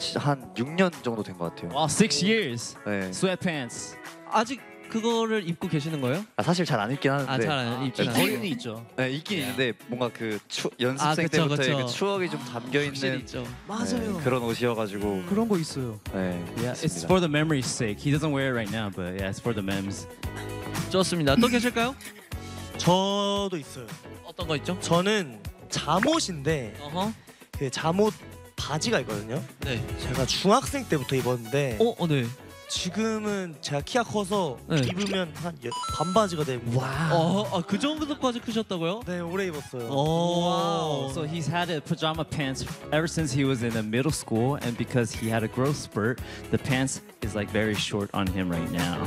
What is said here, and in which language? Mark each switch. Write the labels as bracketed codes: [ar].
[ko] 한 6년 정도 된 것 같아요. [en] 와, wow, six years. 네. Sweatpants. [ko] 아직 그거를 입고 계시는 거예요? 사실 잘 안 입긴 하는데. 잘 안 입긴 하는데. 거리는 있죠. 네, 있긴 있는데 뭔가 그 연습생 때부터 그 추억이 좀 담겨 있는. 있죠. 맞아요. 네, 그런 옷이어가지고. 그런 거 있어요. 네. [en] Yeah, it's for the memory's sake. He doesn't wear it right now, but yeah, it's for the memes. [ko] 좋습니다. 또 계실까요? 저도 있어요. 어떤 거 있죠? 저는 잠옷인데 그 잠옷 바지가 있거든요. 네. 제가 중학생 때부터 입었는데. 네. 지금은 제가 키가 커서 네. 입으면 한 반바지가 되고 와. 그 정도까지 크셨다고요? 네, 오래 입었어요. 오. [en] So he's had a pajama pants ever since he was in the middle school and because he had a growth spurt, the pants is like very short on him right now.